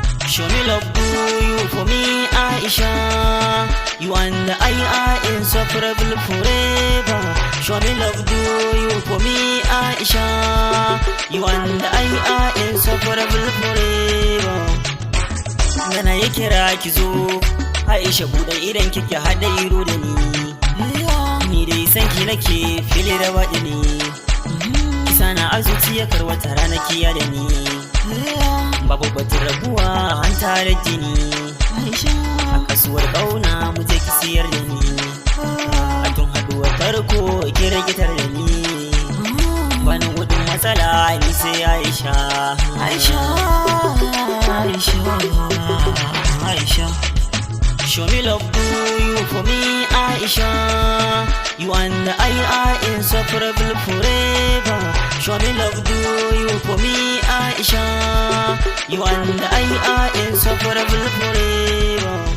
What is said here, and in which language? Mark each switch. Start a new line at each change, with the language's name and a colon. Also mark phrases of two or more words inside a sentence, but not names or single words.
English: Show me love, do you for me, Aisha. You and I are inseparable forever. Show me love, do you for me, Aisha. You and I are inseparable forever.
Hausa: Gana ya kira ki zo, Aisha buɗe idan kike haɗa ido da ni. Ni dai san ki nake fili da baɗi ni. Ki sana a zuciya kar wata rana ki ya da ni. Babu batun rabuwa an tare jini. A kasuwar ƙauna mu je ki siyar da ni. A tun haɗuwar farko ki rikitar da ni. Bani gudun matsala ni sai Aisha. Aisha, Aisha, Aisha.
English: Show me love, do you for me, Aisha. You and I are inseparable forever. Show me love, do you for me, Aisha. You and I are inseparable forever.